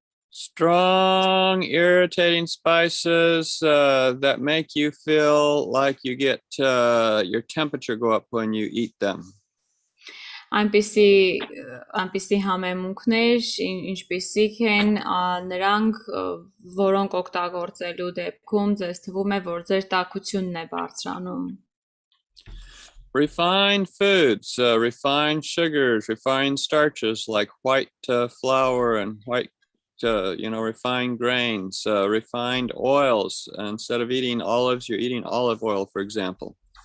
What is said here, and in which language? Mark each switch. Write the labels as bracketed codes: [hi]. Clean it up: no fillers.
[en] Strong, irritating spices that make you feel like you get your temperature go up when you eat them. [hy] Այնպիսի համեմունքներ, ինչպիսիք են նրանք, որոնք օգտագործելու դեպքում ձեզ թվում է, որ ձեր տաքությունն է բարձրանում։ [en] Refined foods, refined sugars, refined starches like white flour and white, refined grains, refined oils. Instead of eating olives, you're eating olive oil, for example.